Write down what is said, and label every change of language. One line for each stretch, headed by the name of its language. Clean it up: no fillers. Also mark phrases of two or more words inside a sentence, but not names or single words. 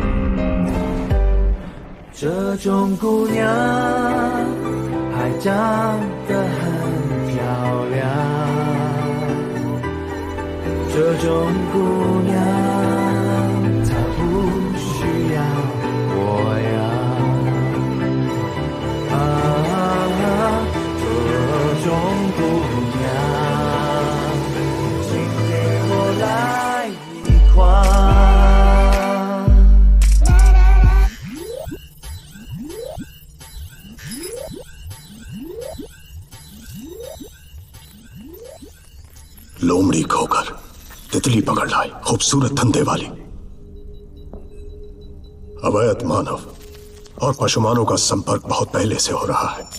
Chinese: 这种姑娘还长得很漂亮，这种姑娘她不需要我呀。这种姑娘，请给我来一筐。
Hindi: लोमड़ी खोकर तितली पकड़ लाए खूबसूरत धंधे वाली। अवैध मानव और पशुमानों का संपर्क बहुत पहले से हो रहा है।